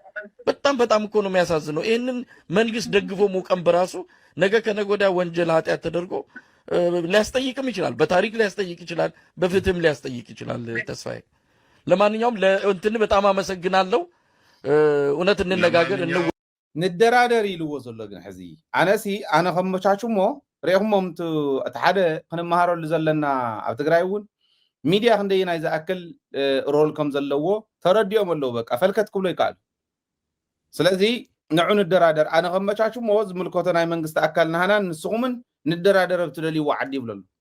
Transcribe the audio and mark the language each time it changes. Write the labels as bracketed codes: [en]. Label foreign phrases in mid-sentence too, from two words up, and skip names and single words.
[am] በጣም እኮ ነው የሚያሳዝነው። ይህንን መንግስት ደግፎ መውቀም በራሱ ነገ ከነገ ወዲያ ወንጀል ኃጢአት ተደርጎ ሊያስጠይቅም ይችላል። በታሪክ ሊያስጠይቅ ይችላል፣ በፍትህም ሊያስጠይቅ ይችላል። ተስፋዬ ለማንኛውም ለእንትን በጣም አመሰግናለሁ። እውነት እንነጋገር [ti] ንደራደር ኢልዎ ዘሎ ግን ሕዚ ኣነሲ ኣነ ከመቻቹሞ ሪኢኹሞም እቲ ሓደ ክንመሃረሉ ዘለና ኣብ ትግራይ እውን ሚድያ ክንደይናይ ዝኣክል ሮል ከም ዘለዎ ተረዲኦም ኣለዉ። በቃ ፈልከት ክብሎ ይከኣሉ። ስለዚ ንዑ ንደራደር ኣነ ከመቻቹሞ ዝምልከቶ ናይ መንግስቲ ኣካል ናህናን ንስኹምን ንደራደር ብትደልይዎ ዓዲ ይብለሉ።